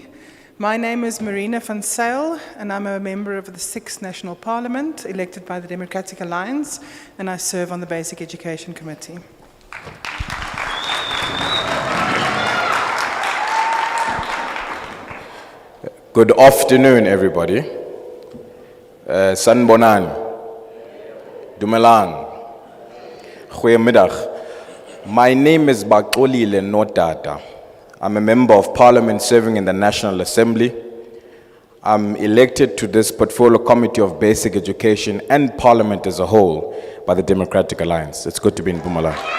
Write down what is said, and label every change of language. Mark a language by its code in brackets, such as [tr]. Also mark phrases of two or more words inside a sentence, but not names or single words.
[en] My name is Marina van Sail and I'm a member of the 6th National Parliament elected by the Democratic Alliance, and I serve on the Basic Education Committee. Good afternoon, everybody. Sanbonan, Dumelang, goeiemiddag. My name is Baxolile Notata. I'm a member of Parliament serving in the National Assembly. I'm elected to this Portfolio Committee of Basic Education and Parliament as a whole by the Democratic Alliance. It's good to be in Mpumalanga.